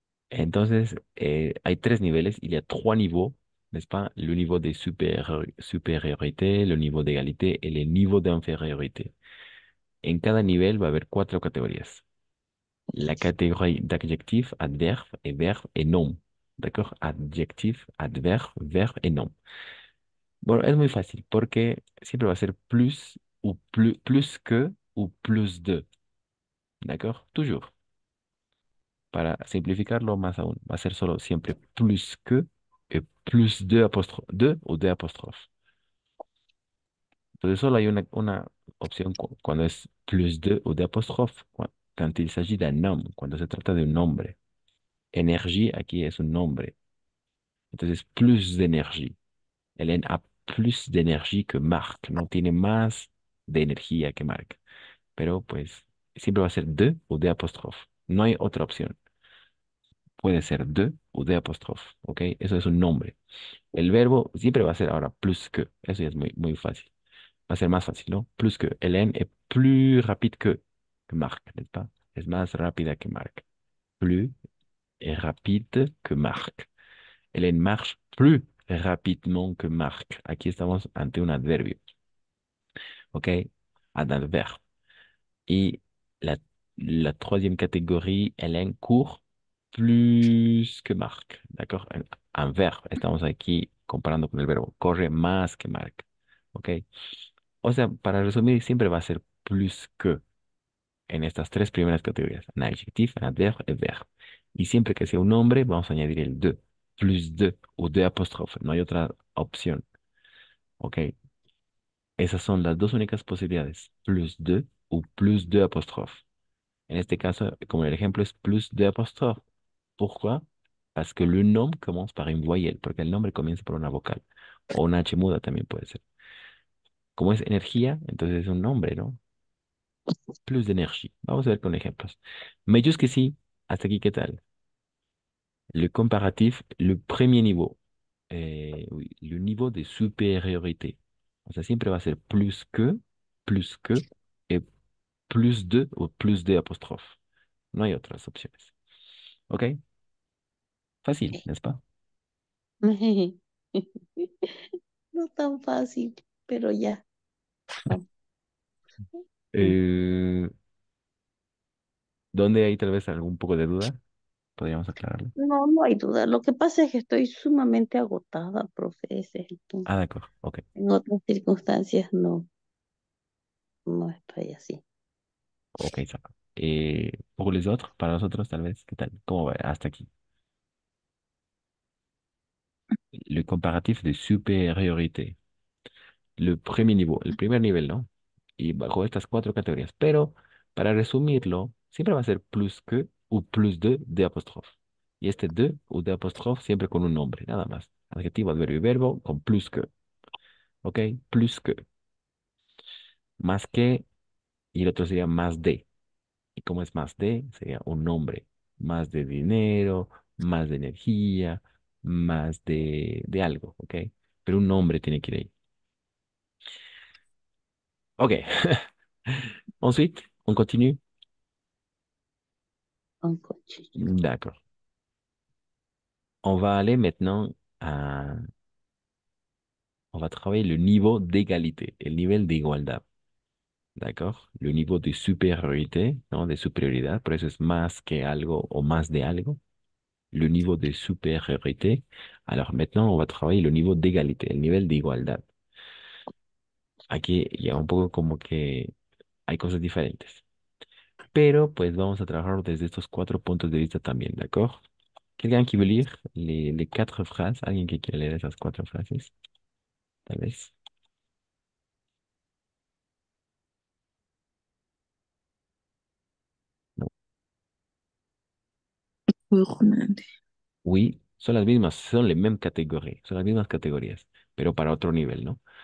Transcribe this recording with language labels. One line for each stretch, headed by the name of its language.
Spanish: Entonces, hay tres niveles,
French: il y a trois niveaux, n'est-ce pas? Le niveau de supériorité, le niveau d'égalité et le niveau d'infériorité.
Spanish: En cada nivel va a haber cuatro categorías.
French: La catégorie d'adjectif, adverbe et verbe et nom. D'accord? Adjectif, adverbe, verbe et nom.
Spanish: Bueno, es muy fácil porque siempre va a ser plus ou plus que ou plus de.
French: D'accord? Toujours.
Spanish: Para simplificarlo más aún, va a ser solo siempre plus que plus de apóstrofe, de o de apóstrofe. Entonces solo hay una opción cuando es plus de o de apóstrofe,
French: quand il s'agit d'un homme,
Spanish: cuando se trata de un nombre. Énergie aquí es un nombre. Entonces plus de energía.
French: Hélène a plus de
Spanish: energía que Marc, no tiene más de energía que Marc. Pero pues siempre va a ser de o de apóstrofe. No hay otra opción. Puede ser de o de apóstrofe, ¿ok? Eso es un nombre. El verbo siempre va a ser ahora plus que. Eso ya es muy fácil. Va a ser más fácil, ¿no? Plus que.
French: Hélène est plus rapide que Marc, n'est-ce pas?
Spanish: Es más rápida que Marc.
French: Plus rapide que Marc. Hélène marche plus rapidement que Marc.
Spanish: Aquí estamos ante un adverbio, ¿ok?
French: Un adverbe. Y la, la troisième catégorie, Hélène court plus que Marc, ¿d'accord?
Spanish: Un verbo. Estamos aquí comparando con el verbo. Corre más que Marc, ¿ok? O sea, para resumir, siempre va a ser plus que en estas tres primeras categorías.
French: Un adjectif, un adverbe
Spanish: y verbo. Y siempre que sea un nombre, vamos a añadir el de, plus de o de apóstrofe. No hay otra opción, ¿ok? Esas son las dos únicas posibilidades, plus de o plus de apóstrofe. En este caso, como el ejemplo es plus de apóstrofe.
French: Pourquoi? Parce que le nom commence par une voyelle,
Spanish: porque el nombre comienza por una vocal. O una H muda también puede ser. Como es energía, entonces es un nombre, ¿no? Plus d'énergie. Vamos a ver con ejemplos.
French: Mais jusqu'ici,
Spanish: hasta aquí, ¿qué tal?
French: Le comparatif, le premier niveau. Oui, le niveau de supériorité.
Spanish: O sea, siempre va a ser plus que, et plus de o plus de apóstrofe. No hay otras opciones. ¿Ok? Fácil, Ok.
French: ¿n'est-ce pas?
Spanish: No tan fácil, pero ya. Vamos. Eh, ¿Dónde hay tal vez algún poco de duda? Podríamos aclararlo. No, no hay duda. Lo que pasa es que estoy sumamente agotada, profe. Ese es el punto.
French: Ah, d'accord. Ok.
Spanish: En otras circunstancias no estoy así.
French: Ok, ça va. Pour les autres,
Spanish: para nosotros, tal vez, ¿qué tal? ¿Cómo va? Hasta aquí.
French: Le comparatif de supériorité. Le premier niveau,
Spanish: el primer nivel, ¿no? Y bajo estas cuatro categorías. Pero, para resumirlo, siempre va a ser plus que o plus de apóstrofe. Y este de o de apóstrofe siempre con un nombre, nada más. Adjetivo, adverbio y verbo con plus que. ¿Ok? Plus que. Más que, y el otro sería más de. ¿Y cómo es más de? Sería un nombre. Más de dinero, más de energía, más de algo, ¿ok? Pero un nombre tiene que ir ahí.
French: Ok. Ensuite, on continue.
Spanish: Un coche.
French: D'accord. On va aller maintenant à... On va travailler le niveau d'égalité,
Spanish: el nivel de igualdad.
French: D'accord? Le niveau de supériorité, ¿no?
Spanish: De superioridad, por eso es más que algo o más de algo.
French: Le niveau de supériorité. Alors maintenant, on va travailler le niveau d'égalité,
Spanish: el nivel de igualdad. Aquí ya un poco como que hay cosas diferentes. Pero pues vamos a trabajar desde estos cuatro puntos de vista también, ¿d'accord?
French: Quelqu'un qui veut lire les quatre phrases?
Spanish: ¿Alguien que quiere leer esas cuatro frases? Tal vez.
French: Gourmand.
Spanish: Oui, son las mismas, son las mismas categorías, son las mismas categorías, pero para otro nivel, ¿no?